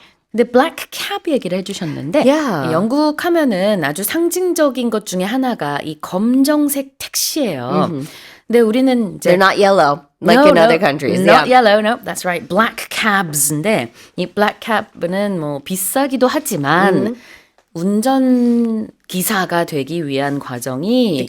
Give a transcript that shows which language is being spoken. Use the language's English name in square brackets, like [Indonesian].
[Korean] 근데 블랙 캡 얘기를 해주셨는데 영국 하면은 아주 상징적인 것 중에 하나가 이 검정색 택시예요. 근데 우리는 이제 [English] They're not yellow like in other countries. Not yellow, no, that's right. [Korean] Black cabs인데 이 black cab는 뭐 비싸기도 하지만 운전 기사가 되기 위한 과정이